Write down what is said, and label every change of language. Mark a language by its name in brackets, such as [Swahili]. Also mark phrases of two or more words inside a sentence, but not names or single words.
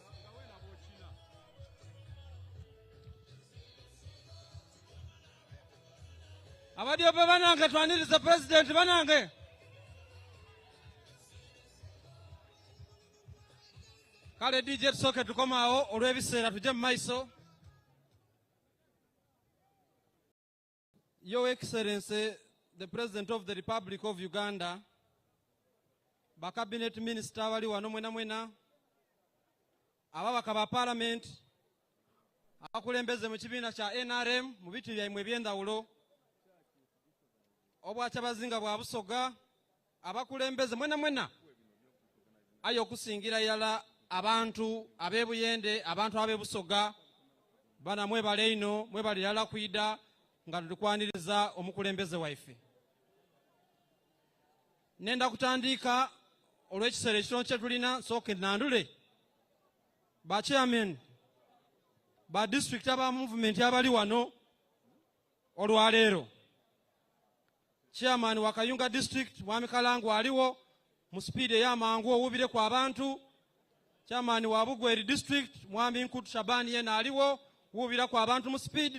[Soga] Abadio pe banange twaniriza president banange. Kale DJ tusoke tukomaawo olw'ebiseera tuje mu maiso. [English] Your Excellency, the President of the Republic of Uganda, Cabinet Minister wali [Soga] wano mwena, ababaka ba Parliament, abakulembeze mu kibiina kya NRM mu bitu byammwe eby'endawulo, obwakyabazinga bwa Busoga, abakulembeze mwena, aye okusingira yala abantu ab'e Buyende, abantu ab'e Busoga, bana mwebale ino, mwebale yala kwida, nga tulikwaniriza omukulembeze waife. Nenda kutandika olw'ekiseera ekitono kye tulina nsooke nandule ba chairman ba district aba movement abali wano olwaleero. Chairman wa Kayunga district Mwami Kalangu aliwo mu speed ey'amangu owubire ku abantu. Chairman wa Bugweri district Mwami Nkutu Shabani yena aliwo wubira ku abantu mu speed.